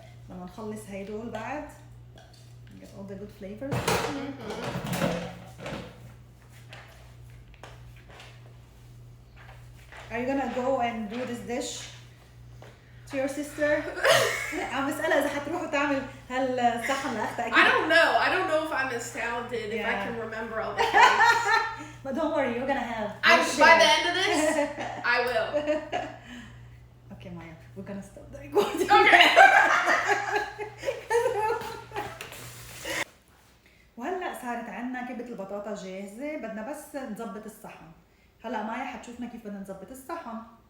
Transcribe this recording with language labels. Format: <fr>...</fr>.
<ar>لما نخلص هيدول بعد</ar> <en>get all the good flavors. Are you gonna go and do this dish to your sister?</en> <ar>عم بسألها إذا حتروحوا تعمل هالصحن لأختها.</ar> <en>I don't know if I'm as talented if I can remember all the things. But don't worry, you're gonna have. By the end of this, I will. Okay, Maya, we're gonna stop the recording. Okay.</en> <ar>وهلا صارت عندنا كبة البطاطا جاهزة، بدنا بس نظبط الصحن. هلا مايا حتشوفنا كيف بدنا نظبط الصحن.</ar>